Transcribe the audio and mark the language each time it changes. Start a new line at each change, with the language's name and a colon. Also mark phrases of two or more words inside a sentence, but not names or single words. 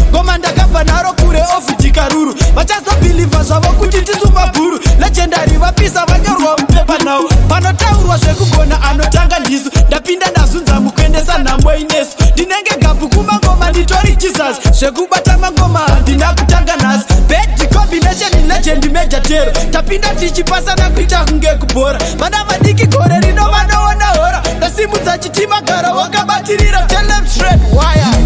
Shona: Ngoma ndakabva naro kure off Dikaruru. Vachazobhilivha zvavo kuti tisu mabhuru. Legendary vapisa vanyorwa mupepa now. Panotaurwa zvekugona anotanga ndisu. Ndapinda ndazunza mukuendesa nhambo inesu. Ndinenge gabu kumangoma nditori Jesus. Zvekubata mangoma handina kutanga nhasi.
English: Bad combination legend Major Tero.
Shona: Tapinda tichipasana kuita kunge kubhora. Vana vadiki gore rino vanoona hora. Ndasimudza chitima gara wakabatirira.
English: Tell them straight, wire.